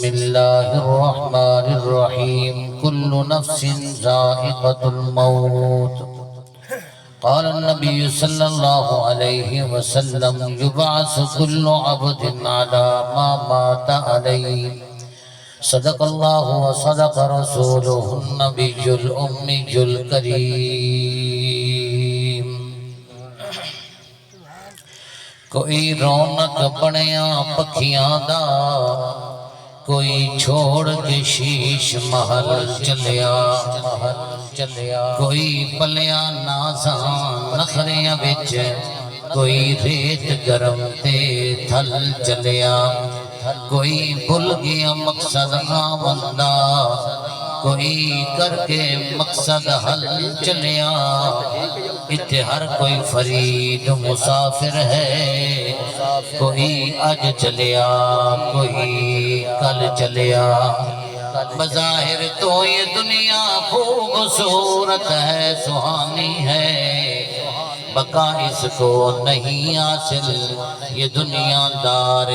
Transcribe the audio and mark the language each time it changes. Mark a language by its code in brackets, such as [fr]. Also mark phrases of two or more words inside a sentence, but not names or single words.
[ar] الله الرحمن الرحيم كل نفس ذائقة الموت قال النبي صلى الله عليه وسلم يبعث كل عبد على ما مات عليه صدق اللہ و صدق رسولہ النبی الأمی [pa] الکریم کوئی رونق بنیا پکھیاں دا کوئی چھوڑ کے شیش محل چلیا کوئی پلیا نازان نخریاں بچ کوئی ریت گرم تے تھل چلیا کوئی بھول گیا مقصد آمندہ کوئی کر کے مقصد حل چلیا اتھے ہر کوئی فرید مسافر ہے کوئی آج چلیا کوئی کل چلیا [ur] بظاہر تو یہ دنیا خوبصورت ہے سہانی ہے بقا اس کو نہیں حاصل یہ دنیا دار